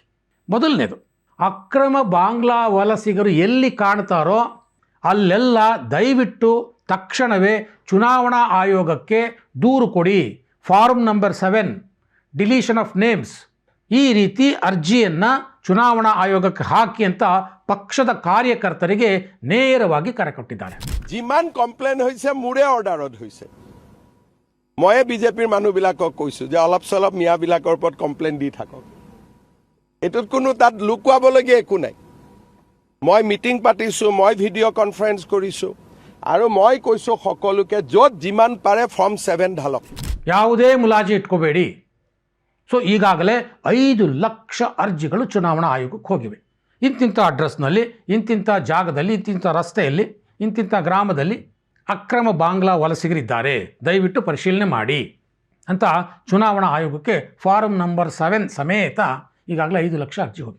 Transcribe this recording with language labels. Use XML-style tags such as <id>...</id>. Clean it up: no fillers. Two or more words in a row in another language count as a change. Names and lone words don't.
<kn>ಮೊದಲನೇದು, ಅಕ್ರಮ ಬಾಂಗ್ಲಾ ವಲಸಿಗರು ಎಲ್ಲಿ ಕಾಣ್ತಾರೋ ಅಲ್ಲೆಲ್ಲ ದಯವಿಟ್ಟು ತಕ್ಷಣವೇ ಚುನಾವಣಾ ಆಯೋಗಕ್ಕೆ ದೂರು ಕೊಡಿ.</kn> <en>form number 7 deletion of names,</en> <kn>ಈ ರೀತಿ ಅರ್ಜಿಯನ್ನು ಚುನಾವಣಾ ಆಯೋಗಕ್ಕೆ ಹಾಕಿ ಅಂತ ಪಕ್ಷದ ಕಾರ್ಯಕರ್ತರಿಗೆ ನೇರವಾಗಿ ಕರೆ ಕೊಟ್ಟಿದ್ದಾರೆ.</kn> <as>যিমান কমপ্লেইন হৈছে মোৰে অৰ্ডাৰত হৈছে. ময়ে বিজেপিৰ মানুহবিলাকক কৈছোঁ যে অলপ চলপ মিয়াবিলাকৰ ওপৰত কমপ্লেইন দি থাকক. এইটোত কোনো তাত লুকুৱাবলগীয়া একো নাই. মই মিটিং পাতিছোঁ, মই</as> <en>video conference</en> <as>কৰিছোঁ আৰু মই কৈছোঁ সকলোকে য'ত যিমান পাৰে ফৰ্ম 7 ঢালক.</as> <kn>ಯಾವುದೇ ಮುಲಾಜಿ ಇಟ್ಕೋಬೇಡಿ. ಸೊ ಈಗಾಗಲೇ 5 ಲಕ್ಷ ಅರ್ಜಿಗಳು ಚುನಾವಣಾ ಆಯೋಗಕ್ಕೆ ಹೋಗಿವೆ. ಇಂತಿಂಥ ಅಡ್ರೆಸ್ನಲ್ಲಿ, ಇಂತಿಂಥ ಜಾಗದಲ್ಲಿ, ಇಂತಿಂಥ ರಸ್ತೆಯಲ್ಲಿ, ಇಂತಿಂಥ ಗ್ರಾಮದಲ್ಲಿ ಅಕ್ರಮ ಬಾಂಗ್ಲಾ ವಲಸಿಗರಿದ್ದಾರೆ, ದಯವಿಟ್ಟು ಪರಿಶೀಲನೆ ಮಾಡಿ ಅಂತ ಚುನಾವಣಾ ಆಯೋಗಕ್ಕೆ</kn> <en>form number 7</en> <kn>ಸಮೇತ ಈಗಾಗಲೇ 5 ಲಕ್ಷ ಅರ್ಜಿ ಹೋಗಿದೆ.</kn>